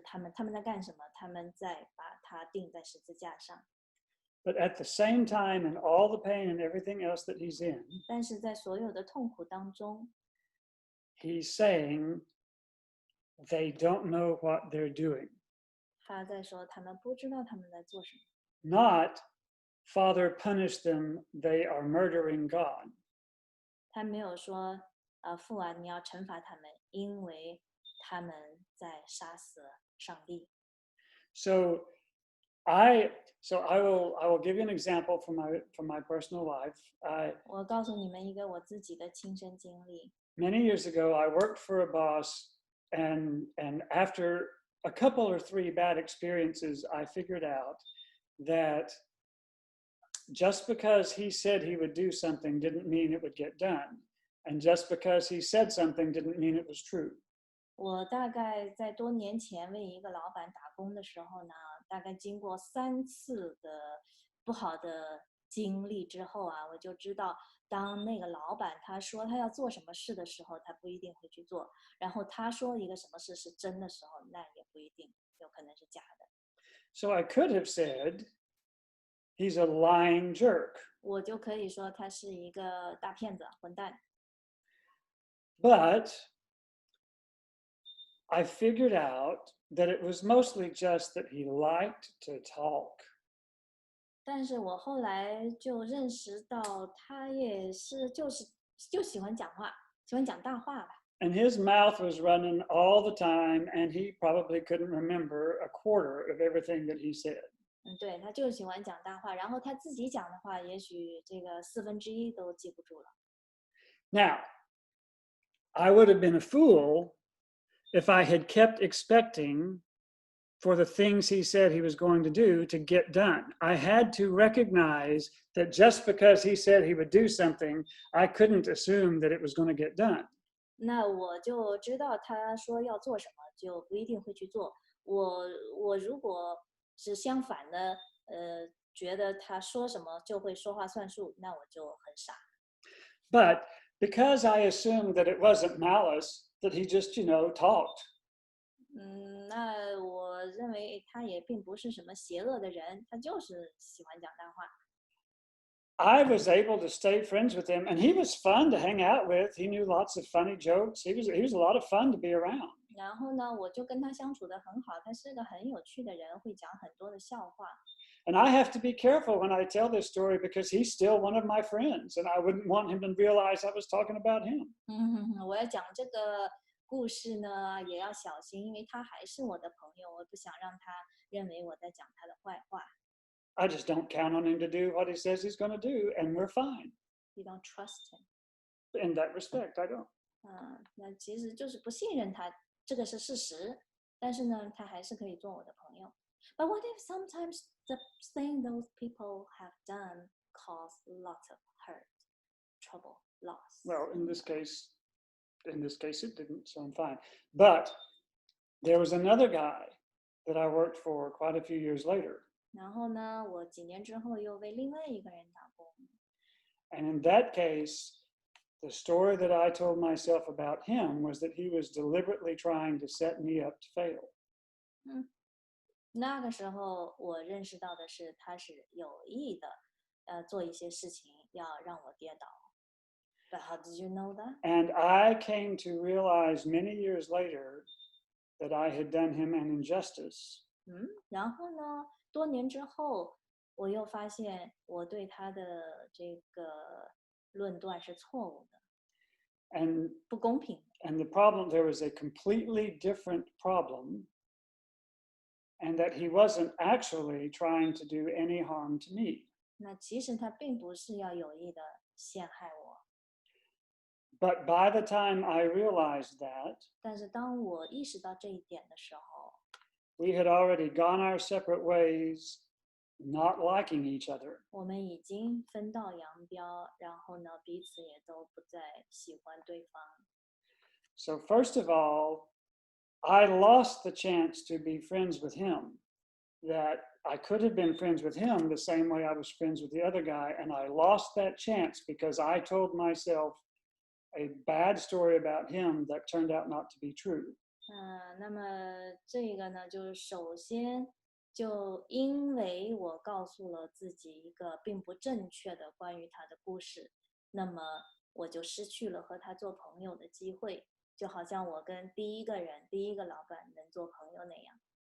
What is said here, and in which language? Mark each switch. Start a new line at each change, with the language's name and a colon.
Chinese: 他们在干什么？他们在把他钉在十字架上。
English: But at the same time, and all the pain and everything else that he's in,
Chinese: 但是在所有的痛苦当中，
English: he's saying they don't know what they're doing.
Chinese: 他在说他们不知道他们在做什么。
English: Not, Father, punish them, they are murdering God.
Chinese: 他没有说，父啊，你要惩罚他们，因为他们在杀死上帝。
English: So I will give you an example from my personal life.
Chinese: 我告诉你们一个我自己的亲身经历。
English: Many years ago, I worked for a boss, and after a couple or three bad experiences, I figured out that just because he said he would do something didn't mean it would get done, and just because he said something didn't mean it was true.
Chinese: 我大概在多年前为一个老板打工的时候呢，大概经过3次的不好的经历之后啊，我就知道，当那个老板他说他要做什么事的时候，他不一定会去做；然后他说一个什么事是真的时候，那也不一定，有可能是假的。
English: So I could have said, he's a lying jerk.
Chinese: 我就可以说他是一个大骗子、混蛋。
English: But I figured out that it was mostly just that he liked to talk.
Chinese: 但是我后来就认识到，他也是就喜欢讲话，喜欢讲大话吧。
English: And his mouth was running all the time, and he probably couldn't remember a quarter of everything that he said.
Chinese: 对，他就喜欢讲大话，然后他自己讲的话，也许这个1/4都记不住了。
English: Now, I would have been a fool if I had kept expecting for the things he said he was going to do to get done. I had to recognize that just because he said he would do something, I couldn't assume that it was going to get done.
Chinese: 那我就知道他说要做什么，就不一定会去做。我如果是相反的，觉得他说什么就会说话算数，那我就很傻。
English: But because I assumed that it wasn't malice, that he just, talked.
Chinese: 那我认为他也并不是什么邪恶的人，他就是喜欢讲大话。
English: I was able to stay friends with him, and he was fun to hang out with. He knew lots of funny jokes. He was a lot of fun to be around.
Chinese: 然后呢，我就跟他相处得很好，他是个很有趣的人，会讲很多的笑话。
English: And I have to be careful when I tell this story because he's still one of my friends, and I wouldn't want him to realize I was talking about him.
Chinese: 我要讲这个故事呢，也要小心，因为他还是我的朋友，我不想让他认为我在讲他的坏话。
English: I just don't count on him to do what he says he's going to do, and we're fine. You don't trust him. In that respect, I don't.
Chinese: 那其实就是不信任他，这个是事实。但是呢，他还是可以做我的朋友。
English: But what if sometimes the thing those people have done cause lots of hurt, trouble, loss? Well, in this case, it didn't, so I'm fine. But there was another guy that I worked for quite a few years later.
Chinese: 然后呢，我几年之后又为另外一个人打工。
English: And in that case, the story that I told myself about him was that he was deliberately trying to set me up to fail.
Chinese: 那个时候我认识到的是，他是有意的，做一些事情要让我跌倒。
English: But how did you know that? And I came to realize many years later that I had done him an injustice.
Chinese: 然后呢，多年之后，我又发现我对他的这个论断是错误的，
English: And
Chinese: 不公平的。
English: And the problem, there was a completely different problem, and that he wasn't actually trying to do any harm to me.
Chinese: 那其实他并不是要有意的陷害我，
English: But by the time I realized that,
Chinese: 但是当我意识到这一点的时候，
English: we had already gone our separate ways, not liking each other.
Chinese: 我们已经分道扬镳，然后呢，彼此也都不再喜欢对方。
English: So first of all, I lost the chance to be friends with him. That I could have been friends with him the same way I was friends with the other guy, and I lost that chance because I told myself a bad story about him that turned out not to be true.
Chinese: 那么这个呢，就是首先就因为我告诉了自己一个并不正确的关于他的故事，那么我就失去了和他做朋友的机会，就好像我跟第一个人、第一个老板能做朋友那样。